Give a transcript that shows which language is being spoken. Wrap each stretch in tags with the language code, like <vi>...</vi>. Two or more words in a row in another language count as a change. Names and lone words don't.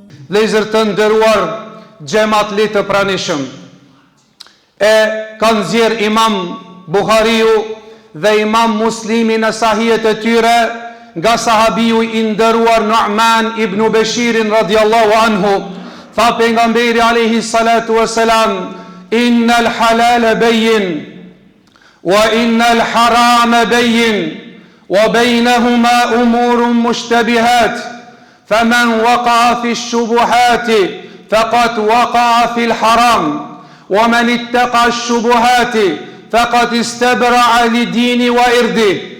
<sq>Vëllezër të nderuar, xhamat le të pranishëm. E kanë nxjerr Imam Buhariu dhe Imam Muslimi në sahihet e tyre nga sahabiu i nderuar</sq> <ar>Nu'man ibn Bashirin رضي الله عنه,</ar> <sq>tha pejgamberi</sq> <ar>عليه الصلاة والسلام: إن الحلال بين وإن الحرام بين وبينهما أمور مشتبهات فمن وقع في الشبهات فقد وقع في الحرام ومن اتقى الشبهات فقد استبرع لدين وإرده</ar>